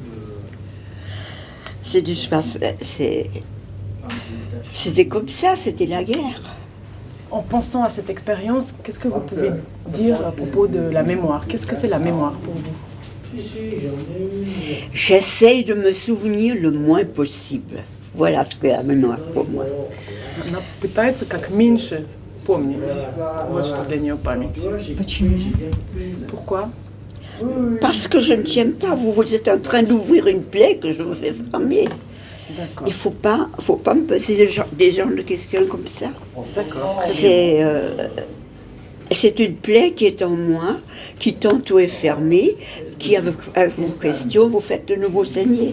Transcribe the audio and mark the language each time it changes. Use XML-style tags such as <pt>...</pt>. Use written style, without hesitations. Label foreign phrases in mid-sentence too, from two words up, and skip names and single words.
<fr>C'était comme ça, c'était la guerre. En pensant à cette expérience, qu'est-ce que vous pouvez dire à propos de la mémoire? Qu'est-ce que c'est la mémoire pour vous? J'essaye de me souvenir le moins possible. Voilà ce qu'est la mémoire pour moi.</fr> <ru>Она пытается как меньше помнить. Вот что для нее память. Почему?</ru> <fr>Pourquoi? Parce que je ne tiens pas. Vous êtes en train d'ouvrir une plaie que je vous fais fermer. Il ne faut pas me poser des genres de questions comme ça. D'accord. C'est une plaie qui est en moi, qui tantôt est fermée, qui avec vos questions vous faites de nouveau saigner.</fr>